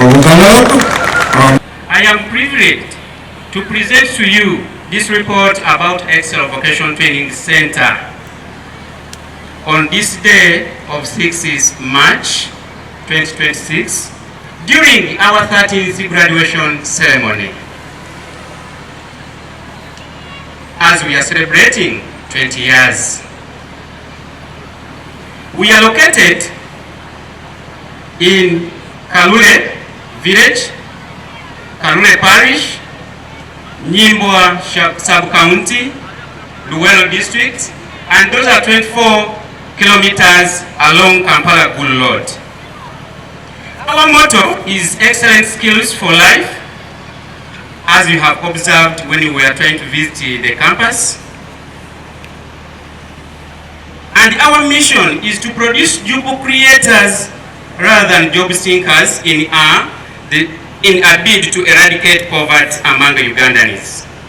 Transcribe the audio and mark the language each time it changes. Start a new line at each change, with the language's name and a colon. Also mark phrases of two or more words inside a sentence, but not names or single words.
English: I am privileged to present to you this report about Excel Vocational Training Center on this day of 6th March 2026 during our 13th graduation ceremony. As we are celebrating 20 years. We are located in Kalule Village, Kalule Parish, Nyimbwa Sub-County, Luwelo District, and those are 24 kilometers along Kampala Gulu Road. Our motto is excellent skills for life, as you have observed when you were trying to visit the campus. And our mission is to produce job creators rather than job seekers in a bid to eradicate poverty among the Ugandans.